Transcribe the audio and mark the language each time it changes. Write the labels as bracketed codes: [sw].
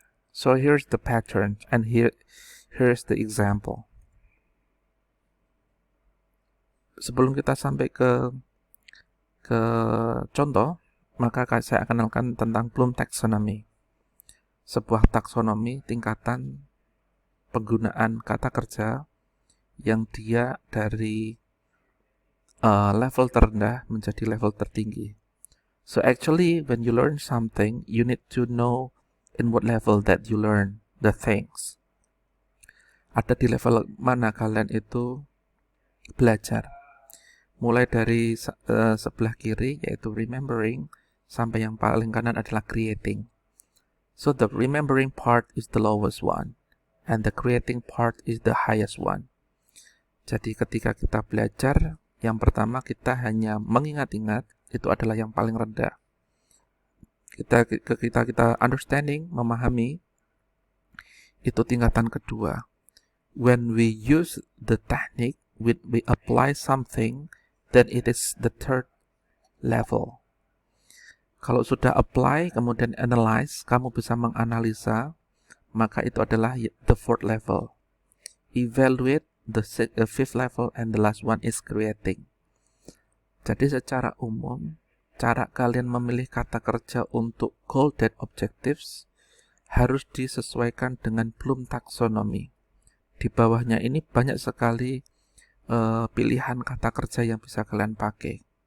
[en] So here's the pattern, and here's the example. [id] Sebelum kita sampai ke contoh, maka saya akan kenalkan tentang Bloom Taxonomy. Sebuah taksonomi tingkatan penggunaan kata kerja yang dia dari level terendah menjadi level tertinggi. [en] So actually when you learn something, you need to know in what level that you learn the things. [id] Ada di level mana kalian itu belajar. Mulai dari sebelah kiri yaitu remembering sampai yang paling kanan adalah creating. [en] So the remembering part is the lowest one and the creating part is the highest one. [id] Jadi ketika kita belajar, yang pertama kita hanya mengingat-ingat, itu adalah yang paling rendah. Kita understanding, memahami, itu tingkatan kedua. [en] When we use the technique, we apply something, then it is the third level. [id] Kalau sudah apply, kemudian analyze, kamu bisa menganalisa, maka itu adalah the fourth level. [en] Evaluate, the fifth level, and the last one is creating. [id] Jadi secara umum, cara kalian memilih kata kerja untuk goal dan objectives harus disesuaikan dengan Bloom Taxonomy. Di bawahnya ini banyak sekali pilihan kata kerja yang bisa kalian pakai.